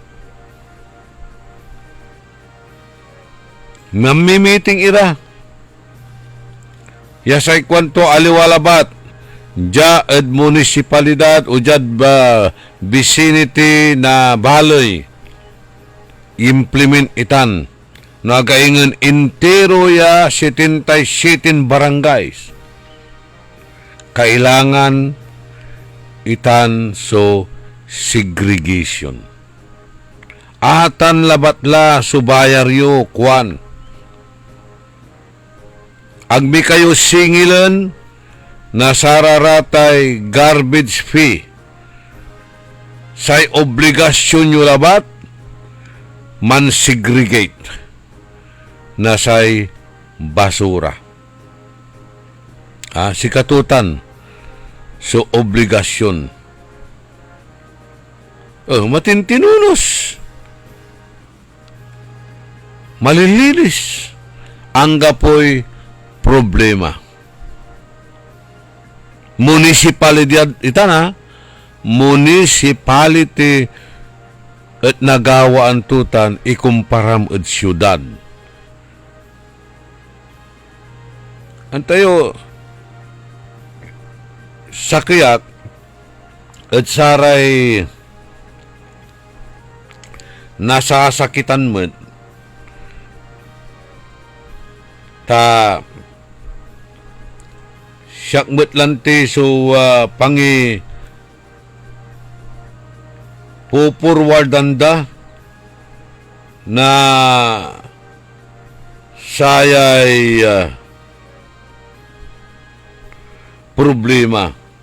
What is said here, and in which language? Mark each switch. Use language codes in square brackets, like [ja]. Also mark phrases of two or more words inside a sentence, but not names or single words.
[pag] Mamimiting ira. Yasay kwanto aliwalabat. Ja ed munisipalidad o jad ba vicinity na baloy. Implement itan. Nagaingan intero ya 77 barangays. Kailangan itan so segregation. Atan labatla subayaryo kwan. Agmi kayo singilan na sararatay [en] garbage fee. [pag] Say obligasyon nyo labat man segregate na say basura. Sikatutan so obligasyon. Matintinunos. Malilinis. Ang gapoy problema. Municipalidad ita na. Municipality at nagawaan tutan ikumparam at syudad. Antayo sa kayak at saray nasasakitan mo ta siyakmet lanti so pangi pupurwardanda na sayay problema.